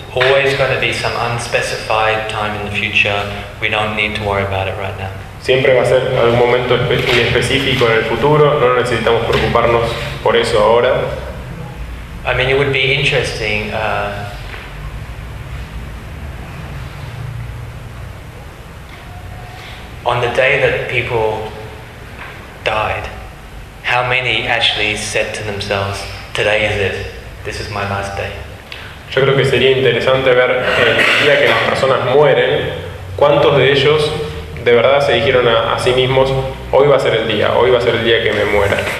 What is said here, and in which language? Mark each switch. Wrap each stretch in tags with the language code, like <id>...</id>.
<en>Always going to be some unspecified time in the future. We don't need to worry about it right now.</en> <es>Siempre va a ser algún momento específico en el futuro. No necesitamos preocuparnos por eso ahora.</es> <en>I mean, it would be interesting. On the day that people died, how many actually said to themselves, "Today is it. This is my last day."</en> <es>Yo creo que sería interesante ver el día que las personas mueren, cuántos de ellos de verdad se dijeron a sí mismos, "Hoy va a ser el día. Hoy va a ser el día que me muera."</es>